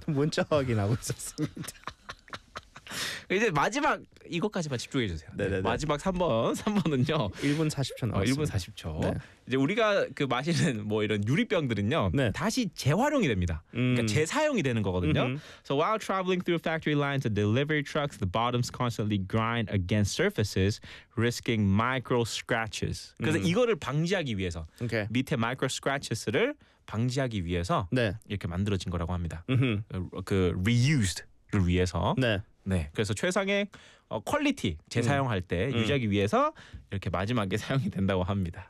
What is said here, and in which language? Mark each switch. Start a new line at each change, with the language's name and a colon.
Korean: 문자 확인하고 있었습니다. 이제 마지막 이것까지만 집중해 주세요. 네네네. 마지막 3번은요. 1분 40초 나왔습니다. 1분 40초. 네. 이제 우리가 그 마시는 뭐 이런 유리병들은요. 네. 다시 재활용이 됩니다. 그러니까 재사용이 되는 거거든요.
English: So while traveling through factory lines and delivery trucks, the bottoms constantly grind against surfaces, risking micro scratches.
Korean: 그래서 이거를 방지하기 위해서
English: okay.
Korean: 밑에 micro scratches를 방지하기 위해서 네. 이렇게 만들어진 거라고 합니다. 그 reused를 위해서. 네. 네, 그래서 최상의 퀄리티 재사용할 때 유지하기 위해서 이렇게 마지막에 사용이 된다고 합니다.